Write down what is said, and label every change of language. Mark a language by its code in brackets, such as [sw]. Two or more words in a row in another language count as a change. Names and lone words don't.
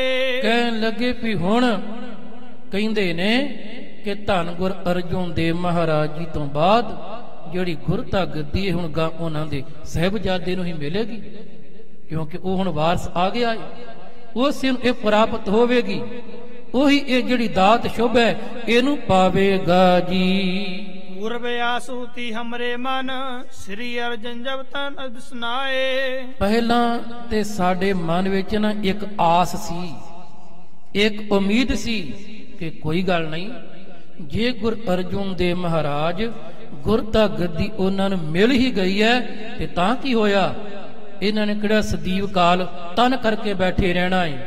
[pa] ਕਹਿਣ ਲੱਗੇ ਭਈ ਹੁਣ ਕਹਿੰਦੇ ਨੇ ਕਿ ਧੰਨ ਗੁਰ ਅਰਜੁਨ ਦੇਵ ਮਹਾਰਾਜ ਜੀ ਤੋਂ ਬਾਅਦ ਜਿਹੜੀ ਗੁਰਤਾ ਗੱਦੀ ਹੁਣ ਗਾ ਉਨ੍ਹਾਂ ਦੇ ਸਾਹਿਬਜ਼ਾਦੇ ਨੂੰ ਹੀ ਮਿਲੇਗੀ। ਕਿਉਂਕਿ ਉਹ ਹੁਣ ਵਾਰਸ ਆ ਗਿਆ ਹੈ, ਉਸ ਨੂੰ ਇਹ ਪ੍ਰਾਪਤ ਹੋਵੇਗੀ। ਉਹੀ ਇਹ ਜਿਹੜੀ ਦਾਤ ਸ਼ੁਭ ਹੈ ਇਹਨੂੰ ਪਾਵੇਗਾ ਜੀ। ਪੂਰਬ ਆਸੂਤਿ ਹਮਰੇ ਮਨ ਸ੍ਰੀ ਅਰਜਨ ਜਬ ਤਨ ਸੁਨਾਏ। ਪਹਿਲਾਂ ਤੇ ਸਾਡੇ ਮਨ ਵਿੱਚ ਨਾ ਇੱਕ ਆਸ ਸੀ, ਇੱਕ ਉਮੀਦ ਸੀ ਕਿ ਕੋਈ ਗੱਲ ਨਹੀਂ, ਜੇ ਗੁਰ ਅਰਜੁਨ ਦੇਵ ਮਹਾਰਾਜ ਗੁਰਤਾ ਗੱਦੀ ਉਹਨਾਂ ਨੂੰ ਮਿਲ ਹੀ ਗਈ ਹੈ ਤੇ ਤਾਂ ਕੀ ਹੋਇਆ, ਇਹਨਾਂ ਨੇ ਕਿਹੜਾ ਸਦੀਵ ਕਾਲ ਤਨ ਕਰਕੇ ਬੈਠੇ ਰਹਿਣਾ ਹੈ।